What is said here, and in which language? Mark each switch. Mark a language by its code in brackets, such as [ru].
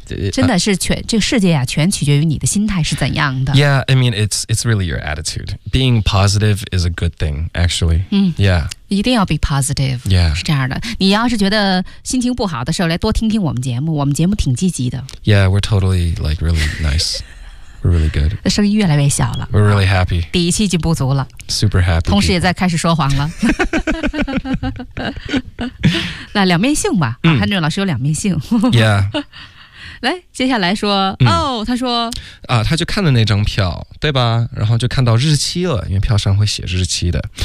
[zh] 真的是全这个世界啊，全取决于你的心态是怎样的。 [en] Yeah, I mean, it's really your attitude. Being positive is a good thing, actually. Yeah. [zh] 一定要 [en] be positive, yeah. [zh] 是这样的。你要是觉得心情不好的时候，来多听听我们节目，我们节目挺积极的。 [en] Yeah, we're totally like really nice, we're really good. [zh] 声音越来越小了。 [en] We're really happy. [zh] 底气已经不足了。 [en] Super happy. [zh] 同时也在开始说谎了。那两面性吧，韩准老师有两面性。 [en] Yeah. [zh] 来，接下来说，哦，他说，啊，他就看了那张票，对吧？然后就看到日期了，因为票上会写日期的。